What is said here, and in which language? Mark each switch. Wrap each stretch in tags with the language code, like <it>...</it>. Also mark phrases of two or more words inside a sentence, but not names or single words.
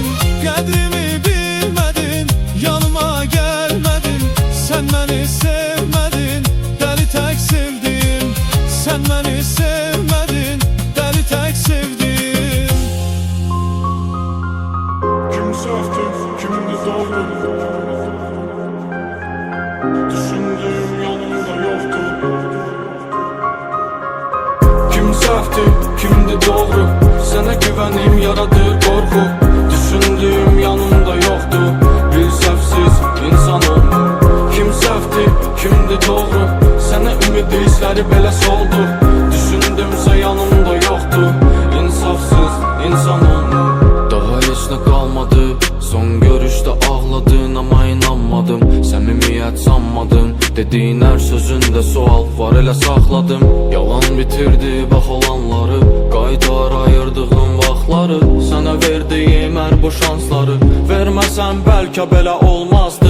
<az>Qədrimi bilmədin, yanıma gəlmədin. Sən məni sevmədin, dəli tək sevdim. Sən məni sevmədin, dəli tək sevdim. Kim sevdi, kimdi doğru?</az> <tr>Düşündüğüm yanımda yoktu.</tr> <az>Kim sevdi, kimdi doğru?</az> <tr>Sana güvenim yaradı korku. Düşündüğüm yanımda yoktu.</tr> <az>Bir sevsiz insan olma. Kim sevdi, kimdi doğru?</az> <tr>Sana ümidi hisleri belə soldu. Düşündümse yanımda yoktu.</tr> <az>İnsafsız insan olma. Daha heç nə qalmadı. Son görüşdə ağladın ama inanmadım. Səmimiyyət sanmadım.</az> <tr>Dediğin her sözünde sual var,</tr> <az>elə saxladım. Yalan bitirdi bax olanları. Qaytar ayırdığım vaxtları. Sənə verdiyim hər bu şansları. Verməsən bəlkə belə olmazdı.</az>